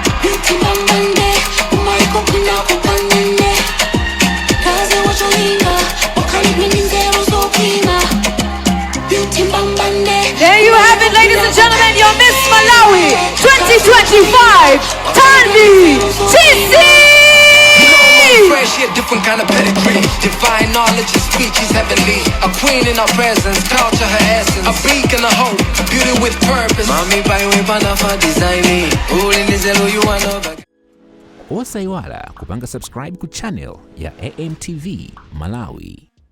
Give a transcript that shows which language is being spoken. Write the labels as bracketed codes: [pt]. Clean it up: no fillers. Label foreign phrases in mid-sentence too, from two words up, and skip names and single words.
[en] There you have it, ladies and gentlemen, your Miss Malawi 2025, Thandi Chisi! Fresh, a different kind of pedigree. Divine knowledge, and speech is heavenly. A queen in our presence, culture her essence. A beacon of hope, beauty with purpose. Mami by way for designing. [ny] Osayiwala kupanga subscribe ku channel ya AMTV Malawi.